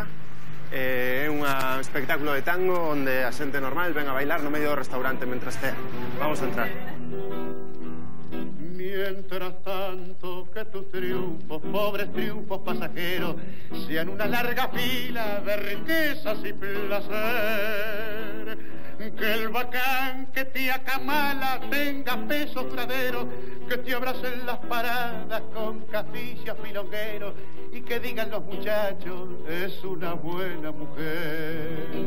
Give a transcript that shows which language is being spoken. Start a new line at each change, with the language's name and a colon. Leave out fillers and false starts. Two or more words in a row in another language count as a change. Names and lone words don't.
Galician: É un espectáculo de tango onde a xente normal ven a bailar no medio do restaurante mentre estea.
Spanish: Vamos a entrar. Mientras tanto que tus triunfos, pobres triunfos pasajeros, sean una larga fila de riquezas y placer. Que el bacán que te acamala tenga peso duradero, que te abracen las paradas con castillos milongueros y que digan los muchachos, es una buena mujer.